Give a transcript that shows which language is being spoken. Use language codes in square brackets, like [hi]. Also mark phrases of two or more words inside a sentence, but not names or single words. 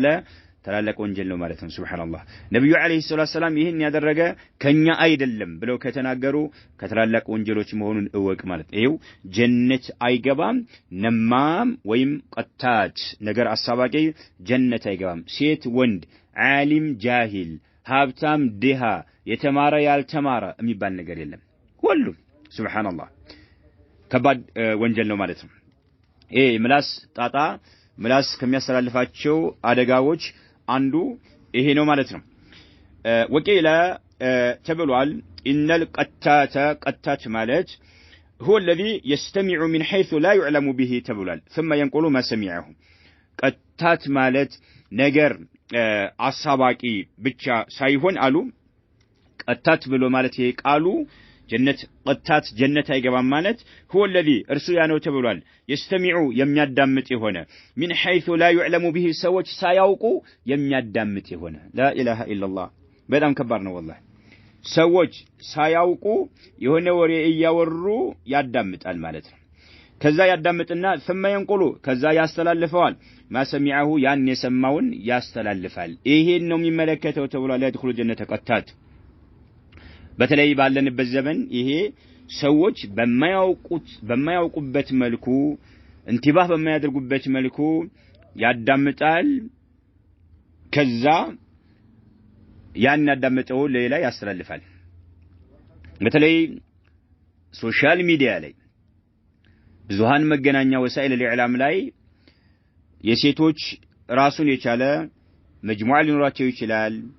[am] ታላላቅ ወንጀል ነው ማለት ነው ሱብሃንአላህ ነብዩ [ar] عليه الصلاة السلام [am] ይሄን ያደረገ ከኛ አይደለም ብለው ከተናገሩ ከታላላቅ ወንጀሎች መሆኑን እወቅ ማለት ነው ጀነት አይገባም ነማም ወይም ቀታት ነገር አሳባቂ ጀነት አይገባም ሴት ወንድ ዓሊም ጃሂል ሀብታም ድሃ የተማረ ያልተማረ የሚባል ነገር የለም ሁሉም ሱብሃንአላህ ከባድ ወንጀል ነው ማለት ነው ምላስ ጣጣ ምላስ ከሚያስተላልፋቸው አደጋዎች አንዱ ይሄ ነው ማለት ነው ወቂላ ተብሏል [ar] إن القتات [am] ማለት [ar] هو الذي يستمع من حيث لا يعلم به [am] تبሏል [ar] ثم ينقل ما سمعه [am] ቀታት ማለት ነገር አሳባቂ ብቻ ሳይሆን አሉ ቀታት ብሎ ማለት ይሄ ቃሉ ጀነት ቀታት ጀነት አይገባም ማለት [ar] هو الذي [am] እርሱ ያ ነው ተብሏል يستمع የሚያዳምጥ የሆነ [ar] من حيث لا يعلم به [am] ሰዎች ሳያውቁ የሚያዳምጥ የሆነ [ar] لا اله الا الله [am] በጣም ከባድ ነው والله ሰዎች ሳያውቁ የሆነ ወሬ እያወሩ ያዳምጣል ማለት ነው ከዛ ያዳምጥና [ar] ثم ينقل [am] ከዛ ያስተላልፈዋል [ar] ما سمعه [am] ያን የሰማውን ያስተላልፋል ይሄን ነው የሚመለከተው ተብሏል [ar] يدخل الجنة [am] ቀታት በተለይ ባለንበት ዘመን ይሄ ሰዎች በማያውቁበት መልኩ እንቲባህ በማያደርጉበት መልኩ ያዳምጣል ከዛ ያን ያዳመጠው ሌላ ያስተላልፋል በተለይ [en] social media [am] ላይ ብዙሃን መገናኛ [ar] وسائل الإعلام [am] ላይ የሴቶች ራሱን የቻለ መጅሙዓ ሊኖራቸው ይችላል